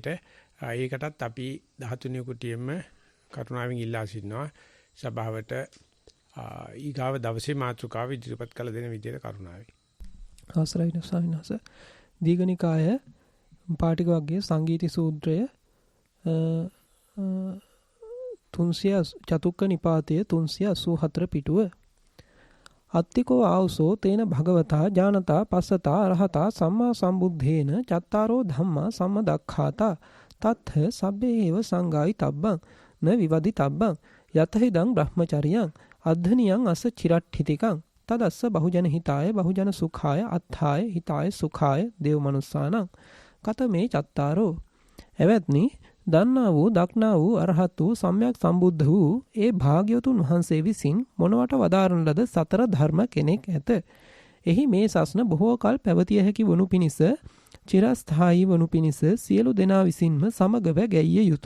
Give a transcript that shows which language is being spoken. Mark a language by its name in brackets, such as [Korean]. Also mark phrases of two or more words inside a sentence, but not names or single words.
[Sinhala] ඒකටත් අපි 13 කුටියෙම කරුණාවෙන් ඉල්ලා සිටිනවා සභාවට ඊගාව දවසේ මාතෘකාව ඉදිරිපත් කළ දෙන විදිහට කරුණාවෙන්. අවසරයි ස්වාමීන් වහන්සේ. දීඝනිකාය පාටික වර්ගයේ සංගීති සූත්‍රය 300 චතුක්ක නිපාතයේ 384 පිටුව. [Pali] අත්තිකෝ ආවසෝ තේන භගවතා ඥානතා පස්සතා අරහතා සම්මා සම්බුද්ධේන චත්තාරෝ ධම්මා සම්මදක්ඛාතා තත්ථ සබ්බේව සංගායි තබ්බං න විවදි තබ්බං යතහිදං බ්‍රහ්මචරියං අද්ධනියං අස්ස චිරට්ඨිතිකං තදස්ස බහුජන හිතාය බහුජන සුඛාය අත්ථාය හිතාය සුඛාය දේව මනුස්සානං කතමේ චත්තාරෝ. [Sinhala] එවත්නි දන්නා වූ දක්නා වූ අරහත් වූ සම්්‍යක් සම්බුද්ධ වූ ඒ භාග්‍යවතුන් වහන්සේ විසින් මොනවට වදාරන ලද සතර ධර්ම කෙනෙක් ඇත. එහි මේ සස්න බොහෝ කල් පැවතිය හැකි වනු පිණිස චිරස්ථායී වනු පිණිස සියලු දෙනා විසින්ම සමගව ගැයිය යුතු.